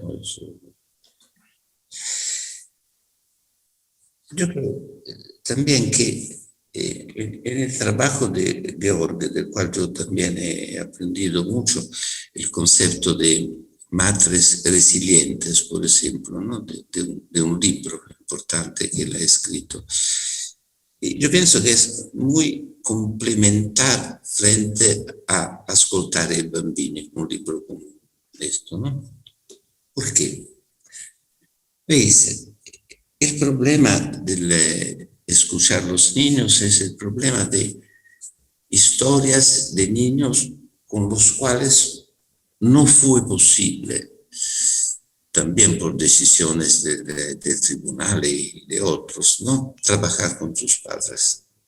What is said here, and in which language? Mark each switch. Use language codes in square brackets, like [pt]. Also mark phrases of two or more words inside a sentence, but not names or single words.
[es] Yo creo también que en el trabajo de Jorge, del cual yo también he aprendido mucho, el concepto de madres resilientes, por ejemplo, ¿no?, de un libro importante que él ha escrito. Y yo pienso que es muy complementar frente a Ascoltare i bambini, un libro como esto, ¿no? ¿Por qué? ¿Veis? El problema de escuchar a los niños es el problema de historias de niños con los cuales no fue posible, también por decisiones del tribunal y de otros, ¿no?, trabajar con sus padres.